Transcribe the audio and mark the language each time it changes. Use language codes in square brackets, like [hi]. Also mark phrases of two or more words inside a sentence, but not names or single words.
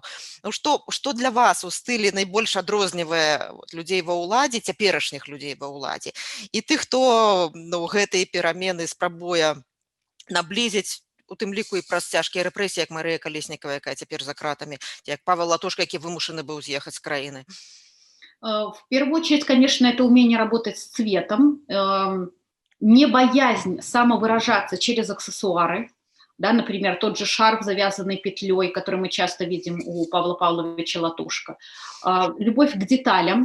[be] Ну, што для вас у стылі найбольш адрознівае людзей ва ўладзе, цяперашніх людзей ва ўладзе, і тых, хто гэтыя перамены спрабуе наблізіць, у тым ліку і праз цяжкія рэпрэсіі, як Марыя Калеснікава, якая цяпер за кратамі, як Павел Латушка, які вымушаны быў з'ехаць з краіны? [ru] В первую очередь, конечно, это умение работать с цветом, не боязнь самовыражаться через аксессуары, да, например, тот же шарф, завязанный петлей, который мы часто видим у Павла Павловича Латушко, любовь к деталям.